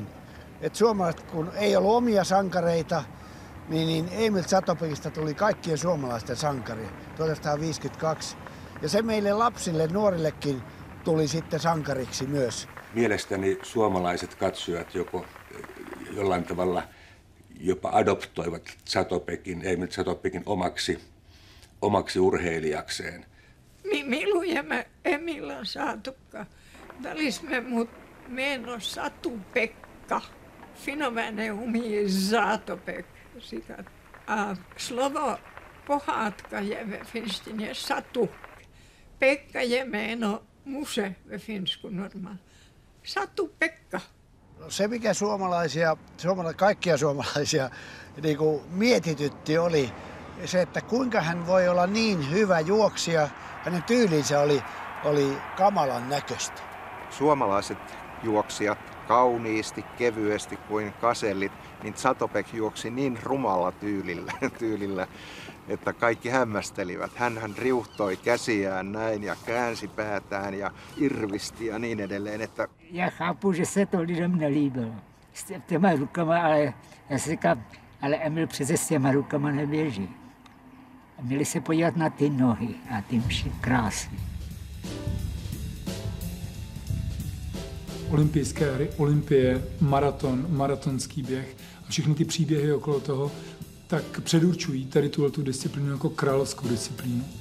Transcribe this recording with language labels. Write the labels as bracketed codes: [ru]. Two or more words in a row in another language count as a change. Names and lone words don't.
[fi] Et suomalaiset, kun ei ollut omia sankareita, niin Emil Zatopekista tuli kaikkien suomalaisten sankari 1952. Ja se meille lapsille, nuorillekin tuli sitten sankariksi myös. Mielestäni suomalaiset katsojat jollain tavalla jopa adoptoivat Emil Zatopekin omaksi urheilijakseen. [cs] Mi milujeme Emila Zatopka. Dali jsme mu jméno Satu-Pekka. Finové umí Zatopek říkat. A slovo pohádka je ve finštině Satu. Pekka je jméno muže ve Finsku normálně. Satu-Pekka. [fi] No se, mikä kaikkia suomalaisia niin kuin mietitytti, oli se, että kuinka hän voi olla niin hyvä juoksija. Hänen tyylinsä oli kamalan näköistä. Suomalaiset juoksijat kauniisti, kevyesti kuin kasellit, niin Zatopek juoksi niin rumalla tyylillä, että kaikki hämmästelivät. Hänhän riuhtoi käsiään näin ja käänsi päätään ja irvisti ja niin edelleen. Että... [cs] Já chápu, že se to lidem nelíbilo. S těma rukama, ale já si říkám, ale Emil přece s těma rukama neběží. A měli se podívat na ty nohy a ty mši krásný. Olympijské hry, olympie, maratonský běh a všechny ty příběhy okolo toho, tak předurčují tady tu disciplínu jako královskou disciplínu.